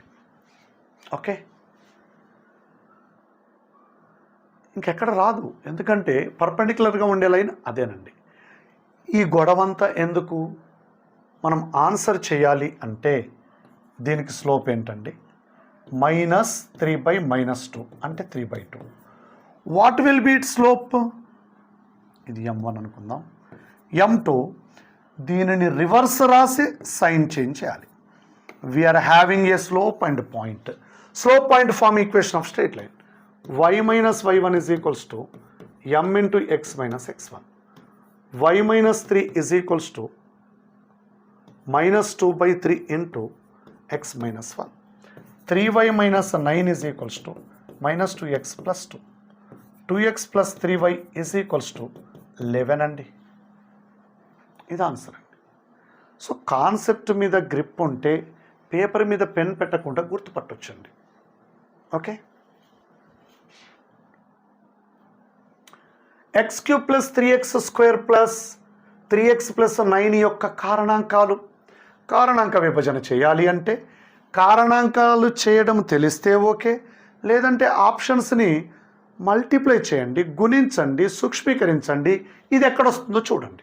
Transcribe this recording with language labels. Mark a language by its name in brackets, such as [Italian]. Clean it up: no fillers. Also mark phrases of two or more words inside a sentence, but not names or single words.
[Telugu] ఓకే, ఇంకెక్కడ రాదు, ఎందుకంటే పర్పెండిక్యులర్గా ఉండే లైన్ అదేనండి. ఈ గొడవంతా ఎందుకు? మనం ఆన్సర్ చేయాలి అంటే దీనికి స్లోప్ ఏంటండి? -3/-2 అంటే 3/2. [English] what will be it slope? [Telugu] ఇది m1 అనుకుందాం. m2, దీనిని రివర్స్ రాసి [English] sign change [Telugu] చేయాలి. [English] we are having a slope and point. slope point form equation of straight line. y - y1 = m × x - x1. y - 3 = -2/3 × x - 1. 3y - 9 = -2x + 2. [Telugu] 2x + 3y = 11 అండి. ఇది ఆన్సర్ అండి. [English] so concept [Telugu] మీద గ్రిప్ ఉంటే పేపర్ మీద పెన్ పెట్టకుండా గుర్తుపట్టొచ్చండి. ఓకే, x³ + 3x² + 3x + 9 యొక్క కారణాంక విభజన చేయాలి అంటే కారణాంకాలు చేయడం తెలిస్తే ఓకే, లేదంటే ఆప్షన్స్ని మల్టిప్లై చేయండి, గుణించండి, సూక్ష్మీకరించండి, ఇది ఎక్కడొస్తుందో చూడండి.